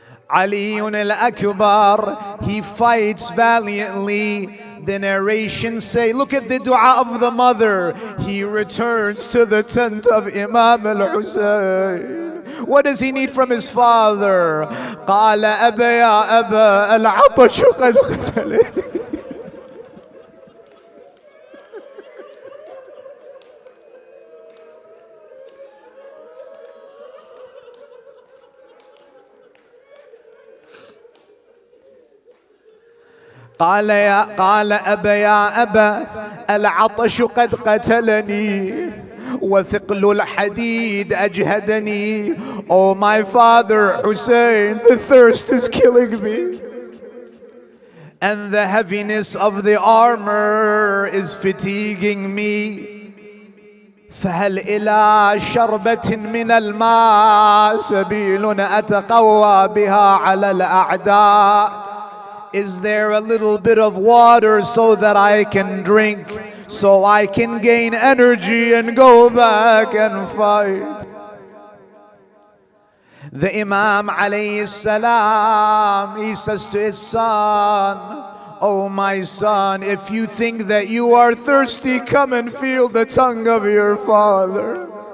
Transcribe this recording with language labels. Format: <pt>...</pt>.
<en>Ali al-Akbar, he fights valiantly. The narrations say, look at the dua of the mother. He returns to the tent of Imam Hussain. What does he need from his father?</en> <ar>قال أبا يا أبا العطش قد قتلني. قال أبا يا أبا العطش قد قتلني وثقل الحديد أجهدني.</ar> <en>Oh my father Hussein, the thirst is killing me and the heaviness of the armor is fatiguing me.</en> <ar>فهل إلى شربة من الماء سبيل أتقوى بها على الأعداء.</ar> <en>Is there a little bit of water so that I can drink, so I can gain energy and go back and fight? The Imam alayhi salam, he says to his son, oh my son, if you think that you are thirsty, come and feel the tongue of your father.</en>